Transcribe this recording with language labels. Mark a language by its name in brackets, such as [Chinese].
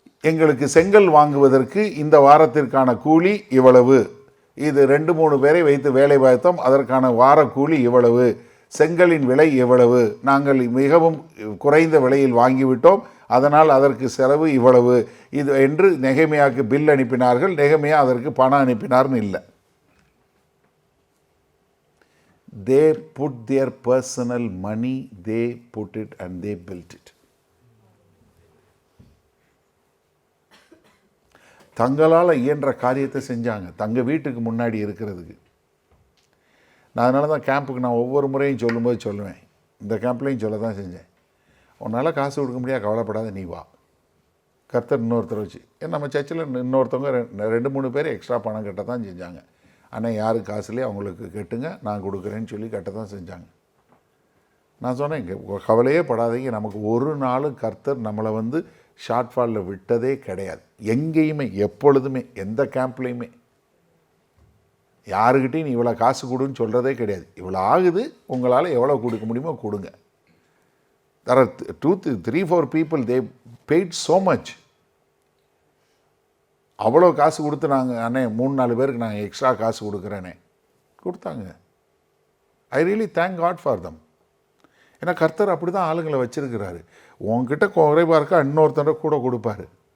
[Tamil] எங்களுக்கு செங்கல் வாங்குவதற்கு இந்த வாரத்திற்கான கூலி இவ்வளவு, இது 2-3 பேரை வைத்து வேலை பார்த்தோம், அதற்கான வார கூலி இவ்வளவு, செங்கலின் விலை எவ்வளவு, நாங்கள் மிகவும் குறைந்த விலையில் வாங்கிவிட்டோம், அதனால் அதற்கு செலவு இவ்வளவு, இது என்று நெகமியாவுக்கு பில் அனுப்பினார்கள். நெகமியா அதற்கு பணம் அனுப்பினார்னு இல்லை. [English] they put their personal money, they put it and they built it. [Tamil] தங்களால் இயன்ற காரியத்தை செஞ்சாங்க தங்க வீட்டுக்கு முன்னாடி இருக்கிறதுக்கு. நான் அதனால தான் கேம்புக்கு நான் ஒவ்வொரு முறையும் சொல்லும்போது சொல்லுவேன், இந்த கேம்ப்லையும் சொல்ல தான் செஞ்சேன், உன்னால் காசு கொடுக்க முடியாது, கவலைப்படாத, நீ வா. கர்த்தர் இன்னொருத்தரை வச்சு நம்ம சர்ச்சில் இன்னொருத்தவங்க 2-3 பேர் எக்ஸ்ட்ரா பணம் கட்ட தான் செஞ்சாங்க. ஆனால் யாருக்கு காசுலேயே அவங்களுக்கு கட்டுங்க, நான் கொடுக்குறேன்னு சொல்லி கட்ட தான் செஞ்சாங்க. நான் சொன்னேன், கவலையே படாதீங்க, நமக்கு ஒரு நாளும் கர்த்தர் நம்மளை ஷார்ட் ஃபாலில் விட்டதே கிடையாது. எங்கேயுமே எப்பொழுதுமே எந்த கேம்ப்லேயுமே யாருக்கிட்டையும் நீ இவ்வளோ காசு கொடுன்னு சொல்கிறதே கிடையாது. இவ்வளோ ஆகுது, உங்களால் எவ்வளோ கொடுக்க முடியுமோ கொடுங்க. [English] There are 2-3-4 people, they paid so much. [Tamil] அவ்வளோ காசு கொடுத்து நாங்கள் அண்ணே 3-4 பேருக்கு நாங்கள் எக்ஸ்ட்ரா காசு கொடுக்குறேனே கொடுத்தாங்க. [English] I really thank God for them. [Tamil] ஏன்னா கர்த்தர் அப்படி தான் ஆளுங்களை வச்சுருக்கிறாரு. உங்ககிட்ட குறைவாக இருக்கா இன்னொருத்தர கூட கொடுப்பாரு.